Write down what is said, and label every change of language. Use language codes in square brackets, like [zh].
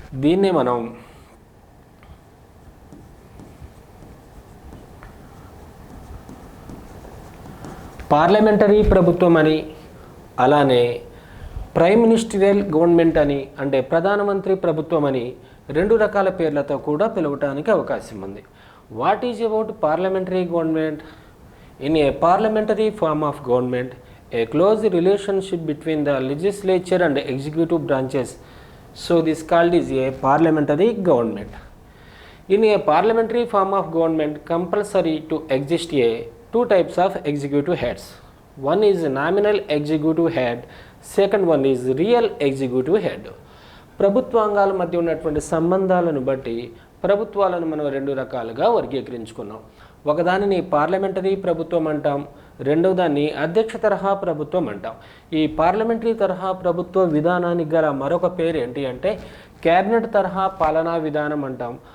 [te] దీన్నే మనం పార్లమెంటరీ ప్రభుత్వం అని, అలానే ప్రైమ్ మినిస్టరియల్ గవర్నమెంట్ అని అంటే ప్రధానమంత్రి ప్రభుత్వం అని రెండు రకాల పేర్లతో కూడా పిలవటానికి అవకాశం ఉంది. [en] What is about parliamentary government? In a parliamentary form of government, a close relationship between the legislature and executive branches. So this called is a parliamentary government. In a parliamentary form of government, compulsory to exist a two types of executive heads. One is nominal executive head, second one is real executive head. [te] ప్రభుత్వాంగాల మధ్య ఉన్నటువంటి సంబంధాలను బట్టి ప్రభుత్వాలను మనం రెండు రకాలుగా వర్గీకరించుకున్నాం. ఒకదానిని parliamentary ప్రభుత్వం అంటాం, రెండవ దాన్ని అధ్యక్ష తరహా ప్రభుత్వం అంటాం. ఈ పార్లమెంటరీ తరహా ప్రభుత్వ విధానానికి గల మరొక పేరు ఏంటి అంటే క్యాబినెట్ తరహా పాలనా విధానం అంటాం.